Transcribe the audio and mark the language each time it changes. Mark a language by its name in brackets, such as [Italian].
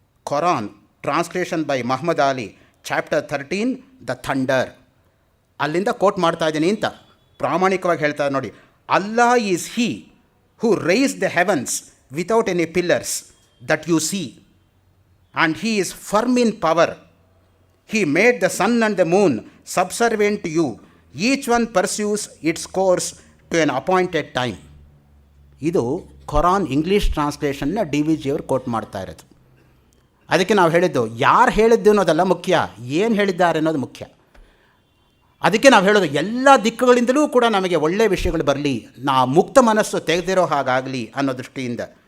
[English] Koran translation by Muhammad Ali, chapter 13 the thunder. [Kannada] ಅಲ್ಲಿಂದ coat ಮಾಡ್ತಾ ಇದ್ದೀನಿ ಅಂತ ಪ್ರಾಮಾಣಿಕವಾಗಿ ಹೇಳ್ತಾರೆ ನೋಡಿ. [English] Allah is he who raised the heavens without any pillars that you see, and he is firm in power. He made the sun and the moon subservient to you. Each one pursues its course to an appointed time. [Kannada] ಇದು Quran English ಟ್ರಾನ್ಸ್ಲೇಷನ್ನ D V ಜಿಯವರು coat ಮಾಡ್ತಾ ಇರೋದು. ಅದಕ್ಕೆ ನಾವು ಹೇಳಿದ್ದು, ಯಾರು ಹೇಳಿದ್ದು ಅನ್ನೋದಲ್ಲ ಮುಖ್ಯ, ಏನು ಹೇಳಿದ್ದಾರೆ ಅನ್ನೋದು ಮುಖ್ಯ. ಅದಕ್ಕೆ ನಾವು ಹೇಳೋದು, ಎಲ್ಲ ದಿಕ್ಕುಗಳಿಂದಲೂ ಕೂಡ ನಮಗೆ ಒಳ್ಳೆಯ ವಿಷಯಗಳು ಬರಲಿ, ಮುಕ್ತ ಮನಸ್ಸು ತೆಗೆದಿರೋ ಹಾಗಾಗಲಿ ಅನ್ನೋ ದೃಷ್ಟಿಯಿಂದ.